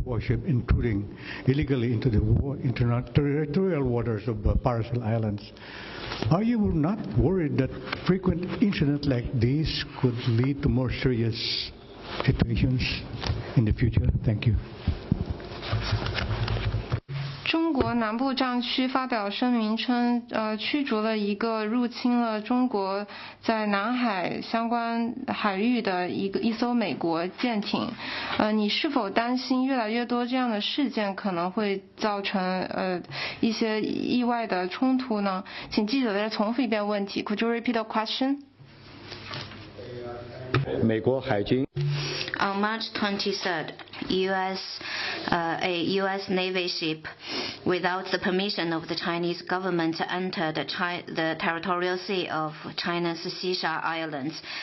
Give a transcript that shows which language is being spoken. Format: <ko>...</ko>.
<en>warship intruding illegally into the territorial waters of Paracel Islands. Are you not worried that frequent incidents like these could lead to more serious situations in the future? Thank you.</en> <zh>中国南部战区发表声明称，驱逐了一个入侵了中国在南海相关海域的一艘美国舰艇。你是否担心越来越多这样的事件可能会造成一些意外的冲突呢？请记者再重复一遍问题。</zh> <en>Could you repeat the question?</en> <zh>美国海军</zh> <en>On March 23rd, a U.S. Navy ship, without the permission of the Chinese government, entered the territorial sea of China's Xisha Islands.</en>